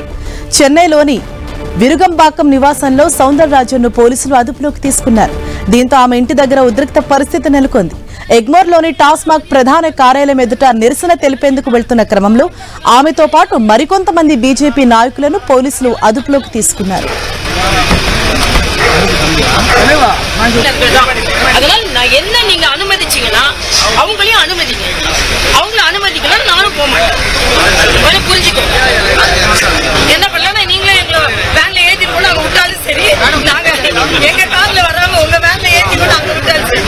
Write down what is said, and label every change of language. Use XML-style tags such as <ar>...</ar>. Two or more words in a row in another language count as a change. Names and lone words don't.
<te>చెన్నైలోని విరుగంబాకం నివాసంలో సౌందరరాజన్ను పోలీసులు అదుపులోకి తీసుకున్నారు. దీంతో ఆమె ఇంటి దగ్గర ఉద్రిక్త పరిస్థితి నెలకొంది. ఎగ్మోర్లోని టాస్మాగ్ ప్రధాన కార్యాలయం ఎదుట నిరసన తెలిపేందుకు వెళ్తున్న క్రమంలో ఆమెతో పాటు మరికొంతమంది బీజేపీ నాయకులను పోలీసులు అదుపులోకి తీసుకున్నారు.</te> <ta>அதனால நான் என்ன நீங்க அனுமதிச்சீங்கன்னா அவங்களையும் அனுமதிங்க, அவங்கள அனுமதிக்கலாம் நானும் போக மாட்டேன். புரிஞ்சுக்கோ, என்ன பண்ணலன்னா நீங்களே எங்களை வேன்ல ஏற்றி கூட அங்க விட்டாலும் சரி, நாங்க எங்க கார்ல வர்றவங்க உங்க வேன்ல ஏற்றி கூட அங்க விட்டாலும் சரி.</ta>